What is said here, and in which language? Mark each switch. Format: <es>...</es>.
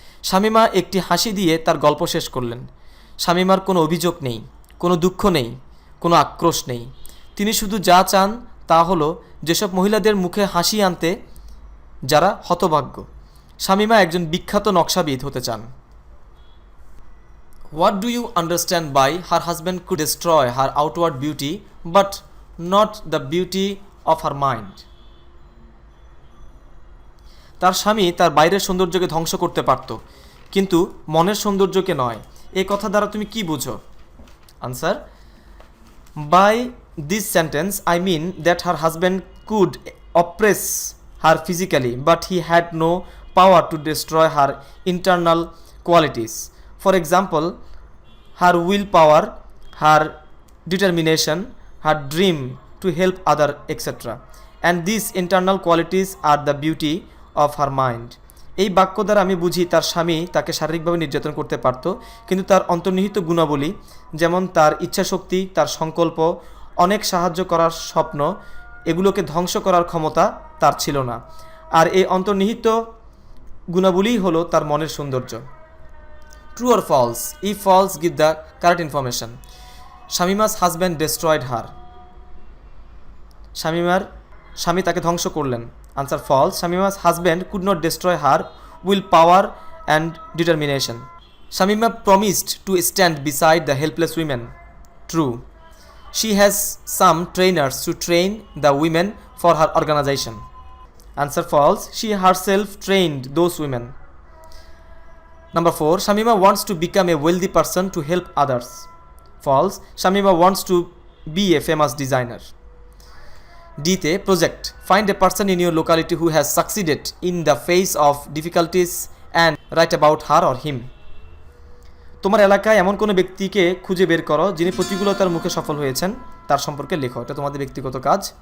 <bn>শামিমা একটি হাসি দিয়ে তার গল্প শেষ করলেন। শামিমার কোনো অভিযোগ নেই, কোনো দুঃখ নেই, কোনো আক্রোশ নেই। তিনি শুধু যা চান তা হলো যেসব মহিলাদের মুখে হাসি আনতে যারা হতভাগ্য। শামিমা একজন বিখ্যাত নকশাবিদ হতে চান।</bn> <en>What do you understand by her husband could destroy her outward beauty but not the beauty of her mind?</en> <bn>তার স্বামী তার বাইরের সৌন্দর্যকে ধ্বংস করতে পারত, কিন্তু মনের সৌন্দর্যকে নয়। এই কথা দ্বারা তুমি কি বুঝো?</bn> <en>Answer: By this sentence I mean that her husband could oppress her physically but he had no power to destroy her internal qualities. For example, her willpower, her determination, her dream to help others, etc. And these internal qualities are the beauty of her mind.</en> <bn>এই বাক্য দ্বারা আমি বুঝি তার স্বামী তাকে শারীরিকভাবে নির্যাতন করতে পারত, কিন্তু তার অন্তর্নিহিত গুণাবলী, যেমন তার ইচ্ছাশক্তি, তার সংকল্প, অনেক সাহায্য করার স্বপ্ন, এগুলোকে ধ্বংস করার ক্ষমতা তার ছিল না। আর এই অন্তর্নিহিত গুণাবলীই হলো তার মনের সৌন্দর্য।</bn> <en>True or false? If false, give the correct information. Shamima's husband destroyed her.</en> <bn>শামিমার স্বামী তাকে ধ্বংস করলেন।</bn> <en>Answer false. Shamima's husband could not destroy her will power and determination. Shamima promised to stand beside the helpless women. True. She has some trainers to train the women for her organization. Answer false. She herself trained those women. Number 4. Shamima wants to become a wealthy person to help others. False. Shamima wants to be a famous designer. D. Project. Find a person in your locality who has succeeded in the face of difficulties and write about her or him.</en> <bn>তোমার এলাকায় এমন কোনো ব্যক্তিকে খুঁজে বের করো যিনি প্রতিকূলতার মুখে সফল হয়েছেন, তার সম্পর্কে লেখো। এটা তোমাদের ব্যক্তিগত কাজ।</bn>